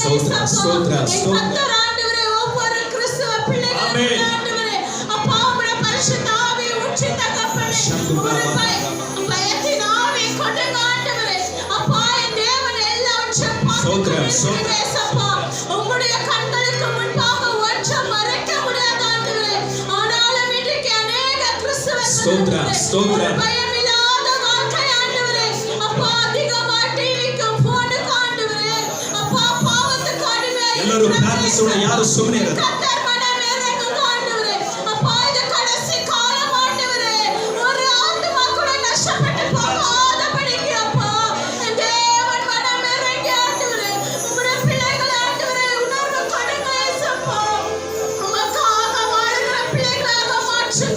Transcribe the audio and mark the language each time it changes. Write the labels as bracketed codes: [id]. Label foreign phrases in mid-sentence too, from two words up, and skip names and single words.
[ta] ஏசப்பா, கர்த்தர் ஆண்டவரே ஒவ்வொரு கிறிஸ்தவ பிள்ளைகளும் ஆண்டவரே அப்பா உம்முடைய பரிசுத்த ஆவியை ஊற்றி தகப்பனே, பயத்தின் ஆவியை கொண்டு ஆண்டவரே, அப்பா என் தேவனே எல்லாவற்றையும் பார்த்து ஏசப்பா உம்முடைய கண்களுக்கு முன்பாக ஒன்றும் மறைக்க முடியாத ஆண்டவரே. ஆனாலும் இன்றைக்கு அநேக கிறிஸ்தவர்கள் பயமில்லாத வாழ்க்கை ஆண்டவரே, அப்பா அதிகமா டிவிக்கும் போனுக்கு ஆண்டவரே, அப்பா பாவத்துக்கு அடிமையாய் [kn] ಯಾರು ಸುಮ್ಮನೆ ಇರೋದು. [ta] கர்த்தர் மனம் இறங்குங்க ஆண்டவரே. அப்பா இது கடைசி காலம் ஆண்டவரே. ஒரு ஆத்துமா கூட நஷ்டப்பட்டு போகாதபடிக்கு அப்பா என் தேவன் மனம் இறங்கி ஆண்டவரே உம்முடைய பிள்ளைகள் ஆண்டவரே உணர்வு கொடுங்க இயேசப்பா. உமக்காக வாழ்கிற பிள்ளைகளாக மாற்றுங்க.